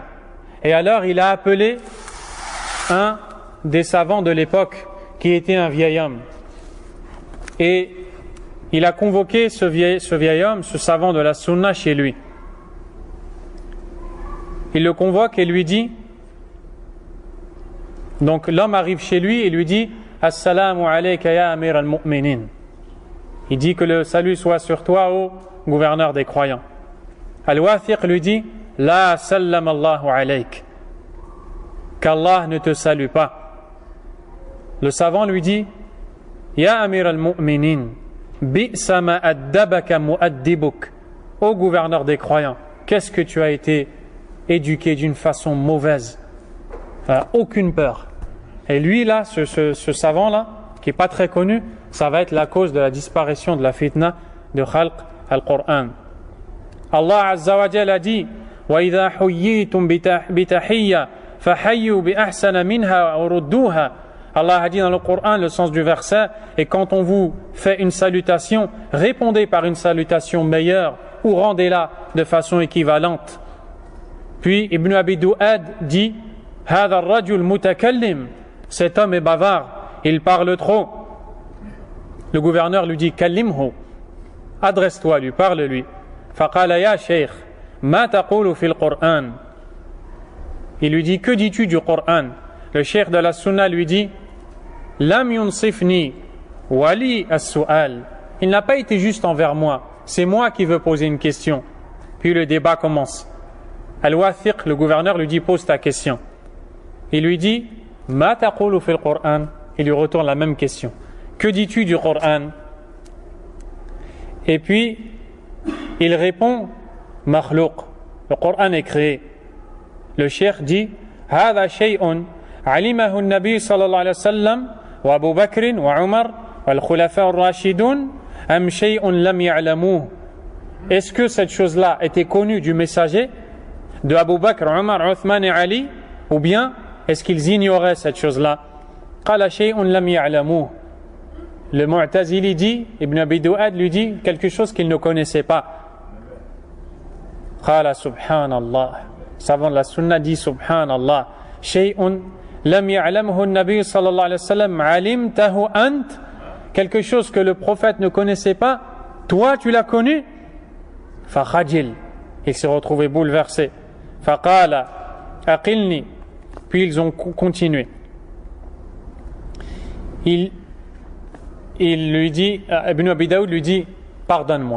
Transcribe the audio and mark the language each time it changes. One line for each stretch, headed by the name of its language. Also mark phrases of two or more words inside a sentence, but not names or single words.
French: Et alors il a appelé un des savants de l'époque qui était un vieil homme. Et il a convoqué ce vieil homme, ce savant de la sunna chez lui. Il le convoque et lui dit, donc l'homme arrive chez lui et lui dit
Arabic: السلام عليك يا أمير المؤمنين.
French: Il dit que le salut soit sur toi, ô gouverneur des croyants. Al-Wathiq lui dit
Arabic: لا سلم الله عليك,
French: qu'Allah ne te salue pas. Le savant lui dit
Arabic: يا أمير المؤمنين، بئس ما أدبك مؤدبك.
French: Ô gouverneur des croyants, qu'est-ce que tu as été éduqué d'une façon mauvaise, aucune peur. Et lui là, ce savant là, qui est pas très connu, ça va être la cause de la disparition de la fitna de
Arabic: خلق القرآن. الله عز وجل
French: a dit
Arabic: وإذا حييتم بتحية فحيوا بأحسن منها أو ردوها.
French: Allah a dit dans le Coran le sens du verset, et quand on vous fait une salutation, répondez par une salutation meilleure ou rendez-la de façon équivalente. Puis Ibn Abi Du'ad dit
Arabic: هذا الرجل متكلم,
French: cet homme est bavard, il parle trop. Le gouverneur lui dit Kallimhu, adresse-toi lui, parle-lui.
Arabic: فقال يا شيخ، ما تقول في القرآن.
French: Il lui dit que dis-tu du Coran? Le cheikh de la sunna lui dit
Arabic: لم ينصفني ولي السؤال.
French: Il n'a pas été juste envers moi, c'est moi qui veux poser une question. Puis le débat commence. Al-Wathiq, le gouverneur, lui dit pose ta question. Il lui dit
Arabic: ما تقول في القرآن.
French: Il lui retourne la même question. Que dis-tu du Coran? Et puis il répond Makhlouq. Le Coran est créé. Le cheikh dit
Arabic: هذا شيء علمه النبي صلى الله عليه وسلم وأبو بكر وعمر والخلفاء الراشدون أم شيء لم يعلمه.
French: Est-ce que cette chose-là était connue du messager, de Abu Bakr, Umar, Uthman et Ali, ou bien est-ce qu'ils ignoraient cette chose-là?
Arabic: قال شيء لم يعلمه.
French: Le Mu'tazili dit, Ibn Abi Du'ad lui dit quelque chose qu'il ne connaissait pas.
Arabic: قال سبحان الله.
French: Savant de la sunna dit subhanallah.
Arabic: شيء لم يعلمه النبي صلى الله عليه وسلم علمته أنت.
French: Quelque chose que le prophète ne connaissait pas, toi tu l'as connu?
Arabic: Fakhajil.
French: Il s'est retrouvé bouleversé.
Arabic: فقال أقلني.
French: Puis ils ont continué. Il lui dit, Ibn Abi Daoud lui dit pardonne-moi.